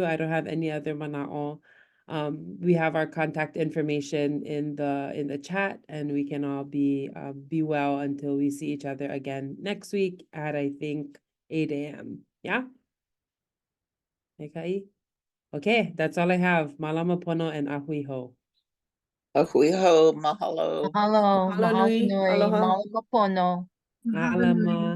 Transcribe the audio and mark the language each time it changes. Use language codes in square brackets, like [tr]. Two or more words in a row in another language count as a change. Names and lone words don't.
[en] I don't have any other mana'o. We have our contact information in the chat, and we can all be well until we see each other again next week at, I think, 8 a.m. Yeah? Okay, that's all I have. [haw] Malama pono and ahui ho. Ahui ho, mahalo. Mahalo, Mahalo mahalo nui. nui, Aloha. mahalo pono. Alama.